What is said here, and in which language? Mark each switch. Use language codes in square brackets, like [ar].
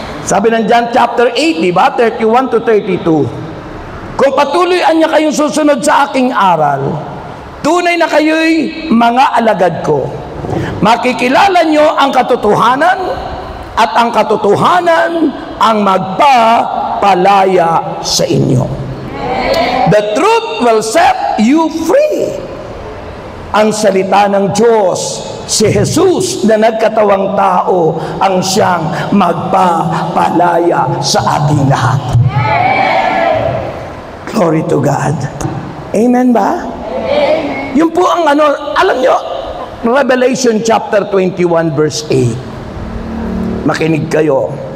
[tl] Sabi ng John chapter 8, di ba? 31 to 32. Kung patuloyan niya kayong susunod sa aking aral, tunay na kayo'y mga alagad ko. Makikilala nyo ang katotohanan at ang katotohanan ang magpapalaya sa inyo. [en] The truth will set you free. [tl] Ang salita ng Diyos, si Jesus na nagkatawang tao, ang siyang magpapalaya sa ating lahat. [en] Glory to God. [tl] Amen ba? Amen. Yun po ang alam nyo, Revelation chapter 21 verse 8. Makinig kayo.